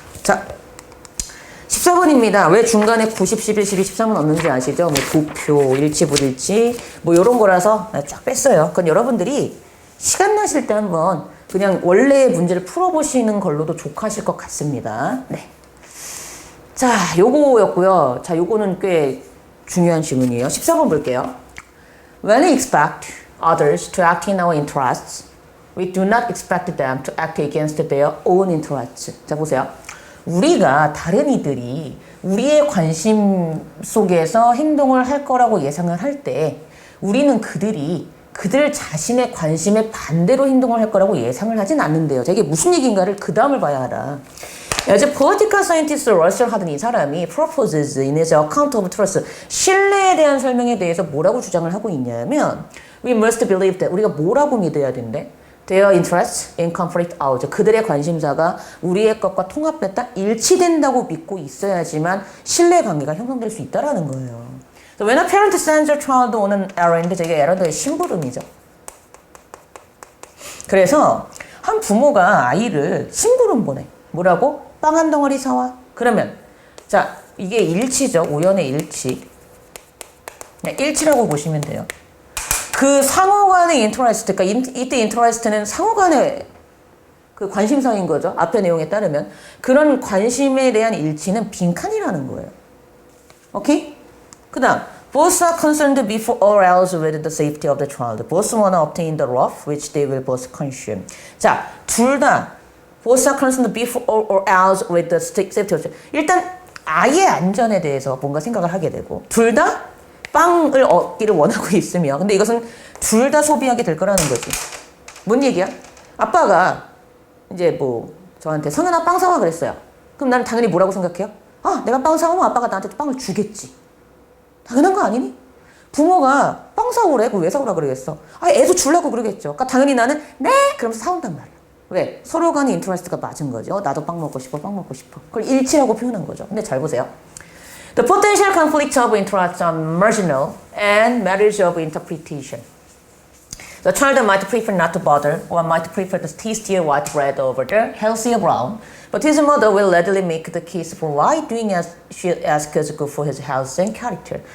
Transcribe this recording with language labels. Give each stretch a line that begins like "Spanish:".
Korean: 자, 14번입니다. 왜 중간에 90, 11, 12, 13은 없는지 아시죠? 뭐 도표, 일치, 불일치 뭐 이런 거라서 쫙 뺐어요. 그건 여러분들이 시간 나실 때 한번 그냥 원래의 문제를 풀어보시는 걸로도 좋하실 것 같습니다. 네. 자, 요거였고요. 자, 요거는 꽤 중요한 질문이에요. 14번 볼게요.
English: When we expect others to act in our interests, we do not expect them to act against their own interests.
Korean: 자, 보세요. 우리가 다른 이들이 우리의 관심 속에서 행동을 할 거라고 예상을 할 때 우리는 그들이 그들 자신의 관심에 반대로 행동을 할 거라고 예상을 하진 않는데요. 이게 무슨 얘기인가를 그 다음을 봐야 하라. 이제
English: political scientist
Korean: 러셀 하던 이 사람이
English: proposes in his account of trust,
Korean: 신뢰에 대한 설명에 대해서 뭐라고 주장을 하고 있냐면
English: we must believe that
Korean: 우리가 뭐라고 믿어야 된대?
English: Their interests in conflict out.
Korean: 그들의 관심사가 우리의 것과 통합됐다, 일치된다고 믿고 있어야지만 신뢰 관계가 형성될 수 있다라는 거예요.
English: So when a parent sends a child on an errand,
Korean: 저게 errand의 심부름이죠. 그래서 한 부모가 아이를 심부름 보내. 뭐라고? 빵 한 덩어리 사와. 그러면 자, 이게 일치죠. 우연의 일치. 네, 일치라고 보시면 돼요. 그 상호간의 인터레스트, 그러니까 이때 인터레스트는 상호간의 그 관심사인 거죠. 앞의 내용에 따르면 그런 관심에 대한 일치는 빈칸이라는 거예요. 오케이?
English: 그 다음 both are concerned before all else with the safety of the child. Both want to obtain the wealth which they will both consume.
Korean: 자, 둘 다
English: both are concerned before all else with the safety of the child.
Korean: 일단 아이의 안전에 대해서 뭔가 생각을 하게 되고 둘 다 빵을 얻기를 원하고 있으며 근데 이것은 둘 다 소비하게 될 거라는 거지. 뭔 얘기야? 아빠가 이제 뭐 저한테 성현아 빵 사와 그랬어요. 그럼 나는 당연히 뭐라고 생각해요? 아, 내가 빵 사오면 아빠가 나한테 빵을 주겠지. 당연한 거 아니니? 부모가 빵 사오래. 그럼 왜 사오라 그러겠어? 아, 애도 주려고 그러겠죠. 그러니까 당연히 나는 네! 그러면서 사온단 말이야. 왜? 서로 간의 인터레스트가 맞은 거죠. 나도 빵 먹고 싶어, 빵 먹고 싶어. 그걸 일치라고 표현한 거죠. 근데 잘 보세요.
English: The potential conflicts of interest are marginal and matters of interpretation. The child might prefer not to bother or might prefer the tastier white bread over the healthier brown, but his mother will readily make the case for why doing as she asks is good for his health and character.